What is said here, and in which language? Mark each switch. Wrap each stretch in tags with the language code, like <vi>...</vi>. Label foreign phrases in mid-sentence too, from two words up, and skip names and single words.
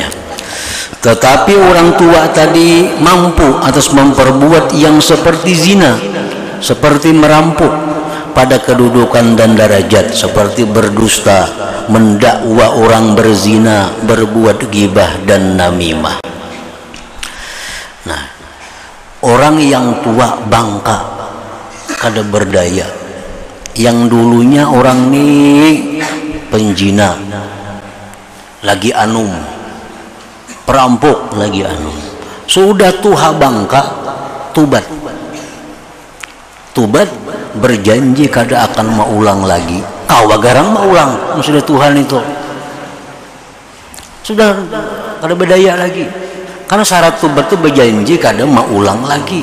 <id>Tetapi orang tua tadi mampu atas memperbuat yang seperti zina, seperti merampok, pada kedudukan dan derajat seperti berdusta, mendakwa orang berzina, berbuat ghibah dan namimah.</id> <bjn>Nah, orang yang tua bangka kada berdaya, yang dulunya orang nih penjina lagi anum, perampok lagi anum, sudah tua bangka tubat berjanji kada akan maulang lagi. Kawa garang maulang sudah Tuhan itu, sudah kada berdaya lagi, karena syarat tubat itu berjanji kada maulang lagi.</bjn>